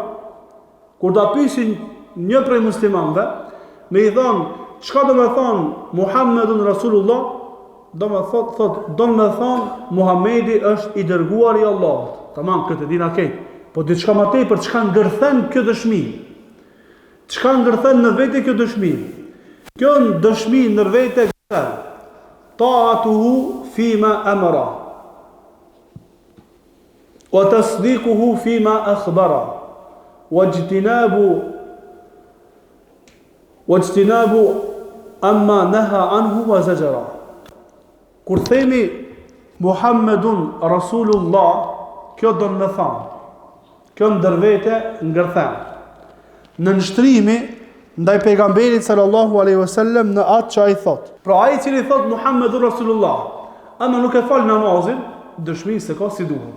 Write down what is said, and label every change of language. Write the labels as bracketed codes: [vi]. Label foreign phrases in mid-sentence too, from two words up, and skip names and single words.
[sq] Kur ta pyesin një prej muslimanëve, me i thonë, çka do të thonë [ar] محمد رسول الله? [sq] Do të thonë Muhamedi është i dërguar i Allahut. Tamam, këtë dina këtë. Po diçka më tepër, çka ngërthen kjo dëshmi? Çka ngërthen në vete kjo dëshmi? Kjo dëshmi në vete ngërthen [ar] طاعته فيما أمر وتصديقه فيما أخبر واجتناب ما نهى عنه وزجر. [sq] Kur themi [ar] محمد رسول الله, [sq] kjo do në thamë, kjo ndërvete ngërthen në nështrimi ndaj pejgamberit [ar] صلى الله عليه وسلم [sq] në atë që ai thot. Pra ai cili thot [ar] محمد رسول الله, [sq] ama nuk e fal namazin, dëshmi se ka si duhet.